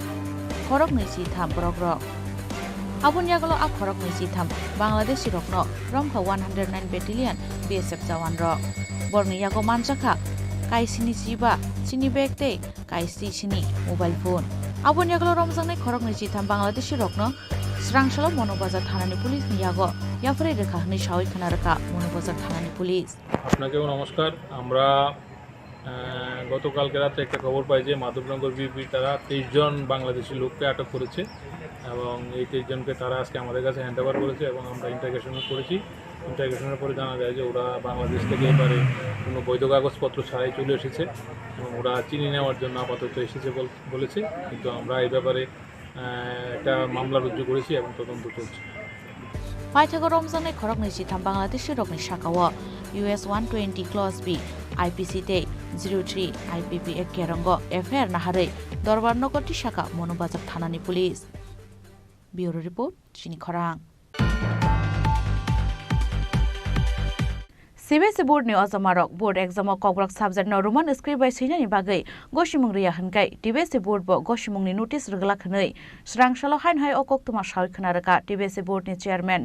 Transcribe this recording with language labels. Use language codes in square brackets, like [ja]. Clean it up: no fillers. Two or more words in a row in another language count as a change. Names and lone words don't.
[trp] खरक 23 बरग्रक आबुनि आगोलाव आ खरक 23 बांलादेशी रकनो रमखा 109 बेटेलियन BSF जवान रक बरनि यागो मानजाखा काइसिनि जिबा सिनि बेग दे काइसि सिनि मोबाइल फोन आबुनि आगोलाव रमजांनाय खरक 23 बांलादेशी रकनो स्रांशाल मनोबाजार थानानि पुलिसनि यागो याफरे रेखा हनै सावै खोनारका मनोबाजार थानानि पुलिस। [bn] আপনাকেও নমস্কার। আমরা গতকালকে রাতে একটা খবর পাই যে মাধবনগর BOP তারা 23 জন বাংলাদেশি লোককে আটক করেছে এবং এই 23 জনকে তারা আজকে আমাদের কাছে হ্যান্ড ওভার করেছে এবং আমরা ইন্টারোগেশন করেছি। ইন্টারোগেশনের পরে জানা যায় যে ওরা বাংলাদেশ থেকে এবারে কোনো বৈধ কাগজপত্র ছাড়াই চলে এসেছে এবং ওরা চিনি নেওয়ার জন্য আপাতত এসেছে বলেছে, কিন্তু আমরা এই ব্যাপারে একটা মামলা রুজু করেছি এবং তদন্ত চলছে। [trp] पाइथागो रमजांनाय खरक 23 बांलादेशी रकनि साकाव US 120 क्लज B IPC ते 03 IPP एक केरंग FIR नाहारै दरबार नगरति शाखा मनोबाजार थानानि पुलिस। [en] Bureau report [trp] चिनी खरां। CBSE बोर्डनि अजमारक [en] board exam [trp] ककब्रक सब्जेक्ट रुमान स्क्रिप्ट बाय सैनानि बागै गसिमुं रिया हनकाय TBSE बोर्ड बो गसिमुंनि नोटिस रगला खनै स्रांशाल हाइनहाय अकक्तमा सावै खोनारका TBSE बोर्डनि चेयरमैन